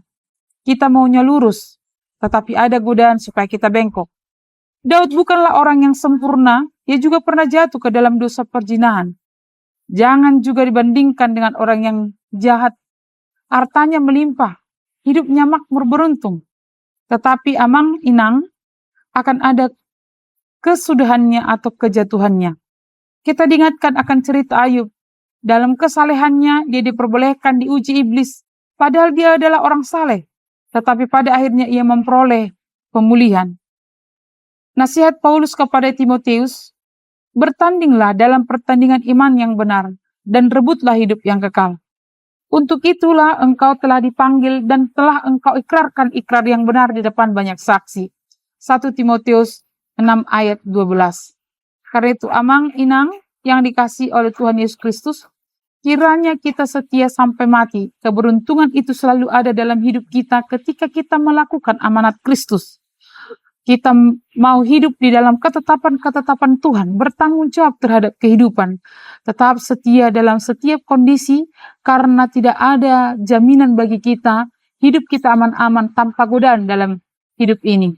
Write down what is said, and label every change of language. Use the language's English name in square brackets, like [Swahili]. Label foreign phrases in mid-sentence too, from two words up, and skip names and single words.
[Indonesian] Kita maunya lurus, tetapi ada godaan supaya kita bengkok. Daud bukanlah orang yang sempurna, ia juga pernah jatuh ke dalam dosa perzinahan. Jangan juga dibandingkan dengan orang yang jahat, hartanya melimpah, hidupnya makmur beruntung. Tetapi [Batak Toba] amang inang [Indonesian] akan ada kesudahannya atau kejatuhannya. Kita diingatkan akan cerita Ayub. Dalam kesalehannya, dia diperbolehkan diuji iblis, padahal dia adalah orang saleh. Tetapi pada akhirnya ia memperoleh pemulihan. Nasihat Paulus kepada Timotius, bertandinglah dalam pertandingan iman yang benar, dan rebutlah hidup yang kekal. Untuk itulah engkau telah dipanggil dan telah engkau ikrarkan ikrar yang benar di depan banyak saksi. 1 Timotius 6 ayat 12. Karena itu [Batak Toba] amang inang [Indonesian] yang dikasihi oleh Tuhan Yesus Kristus, kiranya kita setia sampai mati. Keberuntungan itu selalu ada dalam hidup kita ketika kita melakukan amanat Kristus. Kita mau hidup di dalam ketetapan-ketetapan Tuhan, bertanggung jawab terhadap kehidupan, tetap setia dalam setiap kondisi, karena tidak ada jaminan bagi kita hidup kita aman-aman tanpa godaan dalam hidup ini.